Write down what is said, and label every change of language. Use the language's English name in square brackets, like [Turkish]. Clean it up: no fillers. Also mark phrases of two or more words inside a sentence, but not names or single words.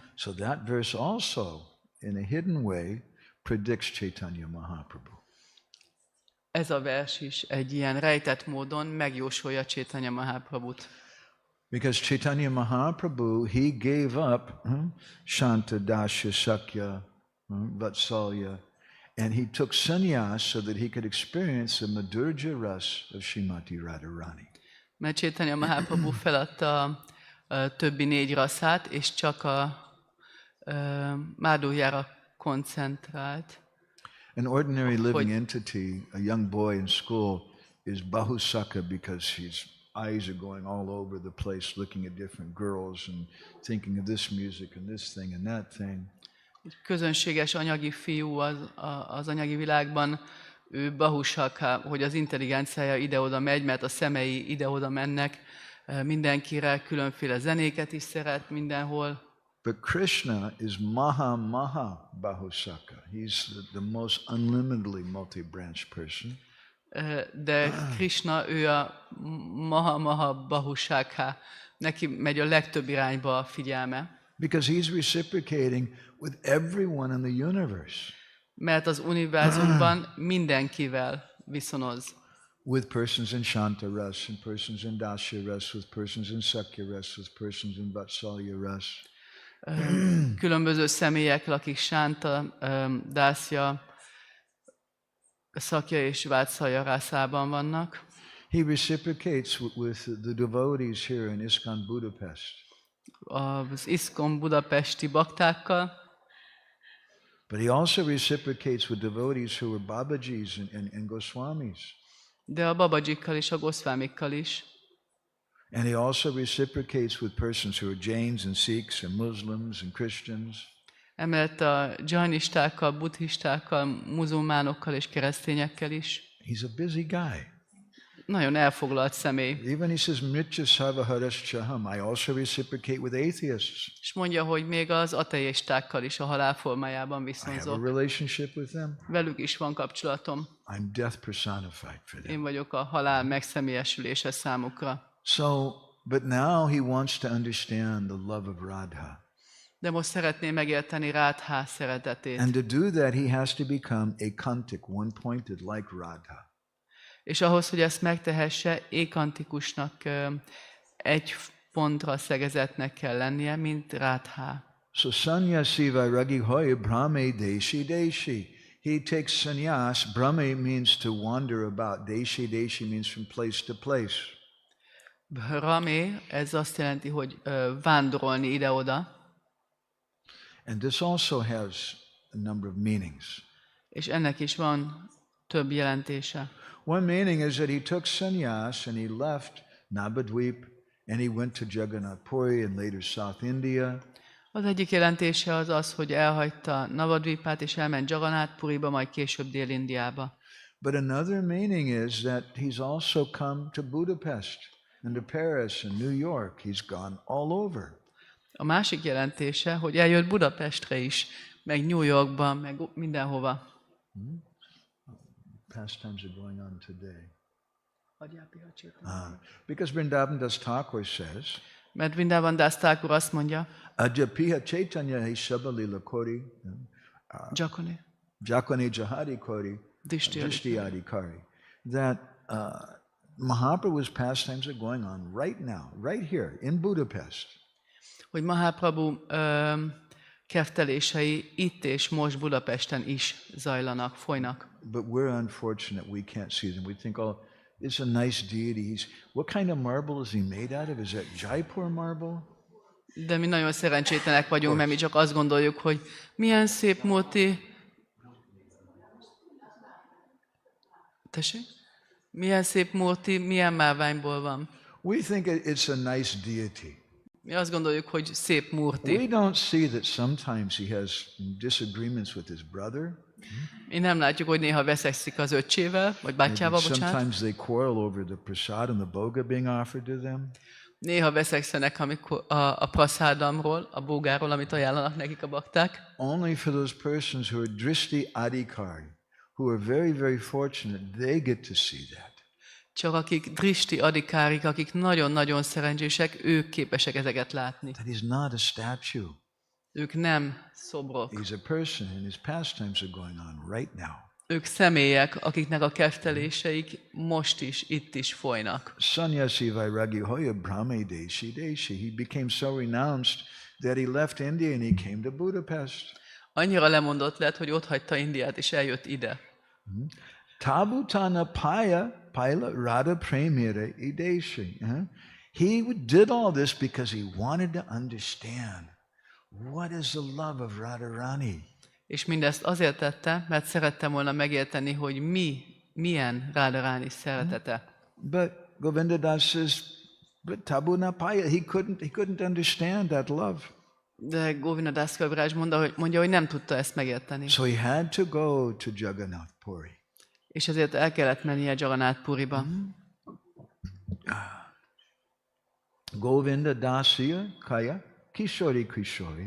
[English] So that verse also, in a hidden way, predicts Chaitanya Mahaprabhu. [Hungarian] Ez a vers is egy ilyen rejtett módon megjósolja Chaitanya Mahaprabhut. [English] Because Chaitanya Mahaprabhu, he gave up Shanta, Dasya, Sakya, Vatsalya, and he took sannyas so that he could experience the Madhurya ras of Srimati Radharani. [Hungarian] Mert Chaitanya Mahaprabhu feladta a többi 4 rasszát, és csak a Madhurjára koncentrált. [English] An ordinary living entity, a young boy in school, is bahusaka because his eyes are going all over the place looking at different girls and thinking of this music and this thing and that thing. [Hungarian] Egy közönséges anyagi fiú az anyagi világban, ő bahusaka, hogy az intelligenciája ide-oda megy, mert a szemei ide-oda mennek, mindenkire különféle zenéket is szeret mindenhol. [English] But Krishna is Maha Bahusaka. He's the most unlimitedly multi-branched person. [Hungarian] De Krishna, ő a Maha Bahusaka. Neki megy a legtöbb irányba a figyelme. [English] Because he's reciprocating with everyone in the universe. [Hungarian] Mert az univerzumban mindenkivel viszonoz. [English] With persons in Shanta ras, and persons in Dasya ras, with persons in Sakya ras, with persons in Vatsalya ras. [Hungarian] Különböző személyekkel, akik Sánta, Dászja, Szakja és Vátszalja rászában vannak. [English] He reciprocates with the devotees here in ISKCON Budapest. [Hungarian] Az ISKCON budapesti baktákkal. [English] But he also reciprocates with devotees who are Babajis and Goswamis. [Hungarian] De a babajikkal és a goszvámikkal is. [English] And he also reciprocates with persons who are Jains and Sikhs and Muslims and Christians. [Hungarian] Emellett a dzsainistákkal, buddhistákkal, muzulmánokkal és keresztényekkel is. [English] He's a busy guy. [Hungarian] Nagyon elfoglalt személy. [English] Even he says, [Sanskrit] मृत्य सर्वहरश्चाहम्. [English] I also reciprocate with atheists. [Hungarian] És mondja, hogy még az ateistákkal is a halál formájában [English] I have a [Hungarian] viszonzok. [English] relationship with them. [Hungarian] Velük is van kapcsolatom. [English] I'm death personified for them. [Hungarian] Én vagyok a halál megszemélyesülése számukra. [English] So, but now he wants to understand the love of Radha. [Hungarian] De most szeretné megérteni Rádhá szeretetét. [English] And to do that, he has to become ekantic, one-pointed, like Radha. [Hungarian] És ahhoz, hogy ezt megtehesse, ékantikusnak, egy pontra szegezetnek kell lennie, mint Rádhá. [Bangla] So সন্ন্যাসী বৈরাগী হয়া ভ্রমে দেশি দেশি. [English] He takes sannyas. Brahme means to wander about. [Bangla] দেশি দেশি [English] means from place to place. [Hungarian] Brahme, ez azt jelenti, hogy vándorolni ide-oda. [English] And this also has a number of meanings. [Hungarian] És ennek is van több jelentése. [English] One meaning is that he took sannyas and he left Navadvip and he went to Jagannath Puri and later South India. [Hungarian] Az egyik jelentése az az, hogy elhagyta Navadvipát és elment Jagannath Puriba, majd később Dél-Indiába. [English] But another meaning is that he's also come to Budapest and to Paris and New York. He's gone all over. [Hungarian] A másik jelentése, hogy eljött Budapestre is, meg New Yorkban, meg mindenhova. [English] Pastimes are going on today. Because Vrindavan Das Thakur says, [Hungarian] mert Vrindavan Das Thakur azt mondja, [Bangla] আজাপিহ চৈতন্য হে শবলীলা করি, যাকনে যাহারি করি, দৃষ্টি অধিকারী, [English] that Mahaprabhu's pastimes are going on right now, right here in Budapest. [Hungarian] Hogy Mahaprabhu keftelései itt és most Budapesten is zajlanak, folynak. [English] But we're unfortunate we can't see them. We think, oh, it's a nice deity. What kind of marble is he made out of? Is that Jaipur marble? [Hungarian] De mi nagyon szerencsétlenek vagyunk, mert mi csak azt gondoljuk, hogy milyen szép murti. Tessék? Milyen szép murti, milyen márványból van. [English] We think it's a nice deity. [Hungarian] Mi azt gondoljuk, hogy szép murti. [English] We don't see that sometimes he has disagreements with his brother. [Hungarian] Mi nem látjuk, hogy néha veszekszik az öccsével, vagy bátyjával, bocsánat. [English] Sometimes they quarrel over the prasad and the boga being offered to them. [Hungarian] Néha veszekszenek amikor a praszádamról, a bógáról, amit ajánlanak nekik a bakták. [English] Only for those persons who are [Bangla] দৃষ্টি অধিকারী, [English] who are very, very fortunate, they get to see that. [Hungarian] Csak akik drishti adhikárik, akik nagyon-nagyon szerencsések, ők képesek ezeket látni. [English] That he's not a statue. [Hungarian] Ők nem szobrok. [English] He's a person and his pastimes are going on right now. [Hungarian] Ők személyek, akiknek a kefteléseik most is, itt is folynak. [Bangla] সন্ন্যাসী বৈরাগী হয়া ভ্রমে দেশি দেশি. [English] He became so renounced that he left India and he came to Budapest. [Hungarian] Annyira lemondott lett, hogy otthagyta Indiát és eljött ide. [Bangla] তবুতানা পাইলা রাধা প্রেমের ইদেশি. [English] He did all this because he wanted to understand what is the love of Radharani. [Hungarian] És mindezt azért tette, mert szerettem volna megérteni, hogy milyen Radharani szeretete. [English] But Govinda Das says, but [Bangla] তবুনা পায়া, [English] he couldn't understand that love. [Hungarian] De Govinda Das Kaviraj mondja, hogy nem tudta ezt megérteni. [English] So he had to go to Jagannath Puri. [Hungarian] És ezért el kellett mennie Jagannath Puriba. [Bangla] গোবিন্দ দাসিয়া কয় কিশোরী কিশোরী.